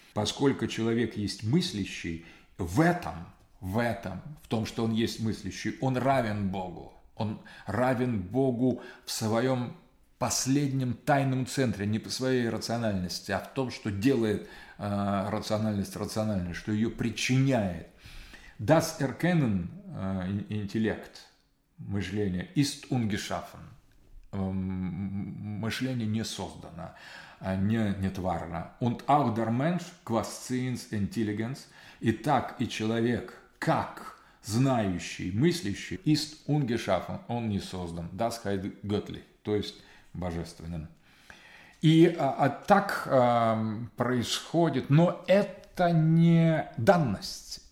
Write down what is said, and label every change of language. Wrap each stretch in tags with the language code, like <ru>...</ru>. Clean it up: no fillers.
<ru>Поскольку человек есть мыслящий, в том, что он есть мыслящий, он равен Богу. Он равен Богу в своем последнем тайном центре, не по своей рациональности, а в том, что делает рациональность рациональной, что ее причиняет.</ru> <de>Das Erkennen,</de> <ru>интеллект, мышление,</ru> <de>ist ungeschaffen.</de> <ru>Мышление не создано, не тварно.</ru> <de>Und auch der Mensch, quasiens Intelligenz,</de> <ru>и так и человек, как знающий, мыслящий,</ru> <de>ist ungeschaffen,</de> <ru>он не создан.</ru> <de>Das heißt göttlich,</de> <ru>то есть божественным. И так происходит, но это не данность.</ru>